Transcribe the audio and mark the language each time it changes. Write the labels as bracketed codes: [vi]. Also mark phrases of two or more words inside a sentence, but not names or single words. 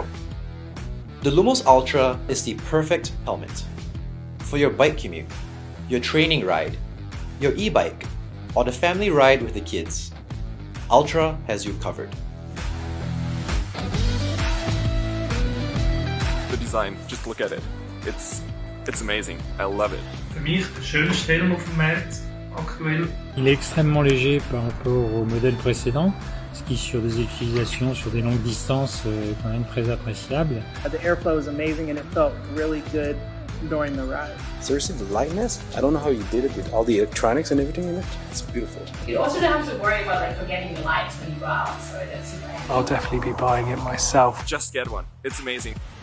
[en] The Lumos Ultra is the perfect helmet for your bike commute, your training ride, your e-bike, or the family ride with the kids. Ultra has you covered. The design, just look at it. It's amazing. I love it. [de] Für mich der schönste Helm auf dem Markt aktuell. [fr] Il est extrêmement léger par rapport au modèle précédent, ce qui sur des utilisations sur des longues distances est quand même très appréciable. [en] The airflow is amazing and it felt really good during the ride. Seriously, the lightness, I don't know how you did it with all the electronics and everything in it. It's beautiful. You also don't have to worry about forgetting your lights when you go out, so that's super handy. I'll definitely be buying it myself. Just get one. It's amazing.